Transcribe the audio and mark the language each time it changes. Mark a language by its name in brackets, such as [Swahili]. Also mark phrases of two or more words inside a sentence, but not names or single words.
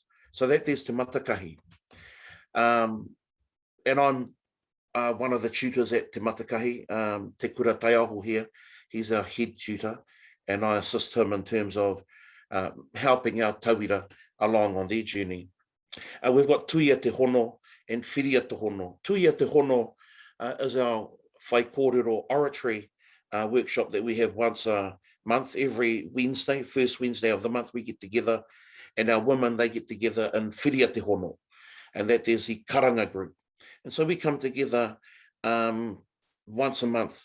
[English] So that there's Te Matakahi. And I'm one of the tutors at Te Matakahi, Te Kura Taya Hawk here. He's our head tutor, and I assist him in terms of helping our tauira along on their journey. We've got Tuia Te Hono and Whiria Te Hono. Tuia Te Hono is our Kaikōrero oratory workshop that we have once a month, every Wednesday, first Wednesday of the month we get together, and our women, they get together in Whiria Te Hono, and that there's the karanga group. And so we come together once a month.